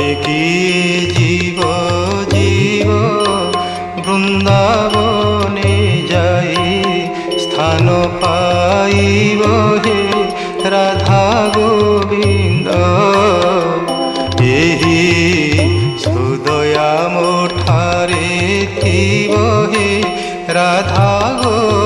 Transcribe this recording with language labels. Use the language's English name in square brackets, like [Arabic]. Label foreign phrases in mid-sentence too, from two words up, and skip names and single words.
[Bangla] জীব জীব বৃন্দাবনে যাই, স্থান পাইব হে রাধা গোবিন্দ। [Odia] ଏହି ହୃଦୟ ମୋ ଠାରେ ଥିବ ହେ ରାଧା ଗୋବିନ୍ଦ।